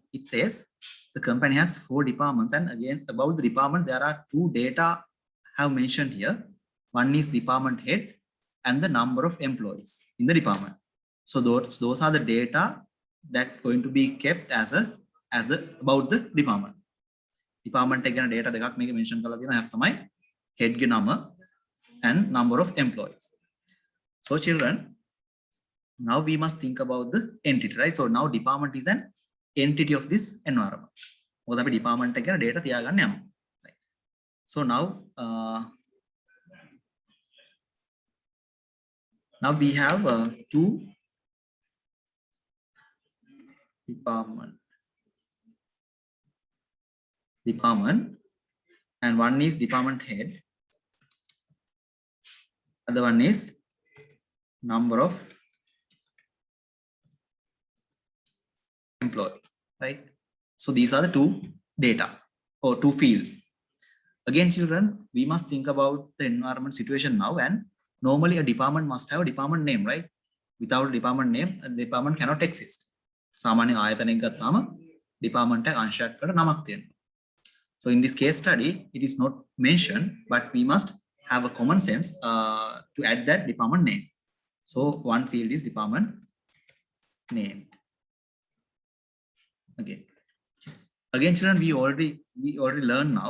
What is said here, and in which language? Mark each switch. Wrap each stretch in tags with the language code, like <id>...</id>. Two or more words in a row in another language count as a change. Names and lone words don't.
<en>It says the company has 4 departments, and again about the department there are 2 data have mentioned here. One is department head and the number of employees in the department. So those are the data that going to be kept as the about the department. Department again data</en> <si>දෙකක් මේක mention කරලා තියෙනවා. එක තමයි head ගේ නම</si> <en>and number of employees. So children, now we must think about the entity, right? So now department is an entity of this environment.</en> <si>මොකද අපි department එක ගැන data තියාගන්න යමු.</si> <en>Right. So now we have 2 department and one is department head, other one is number of employee, right? So these are the 2 data or 2 fields. Again children, we must think about the environment situation now, and normally a department must have a department name, right? Without a department name, the department cannot exist.</en> <si>සාමාන්‍ය ආයතනයක් ගත්තාම department එක අංශයක් වල නමක් තියෙනවා.</si> <en>So in this case study, it is not mentioned, but we must have a common sense to add that department name. So one field is department name. Again children, we already learned now.</en>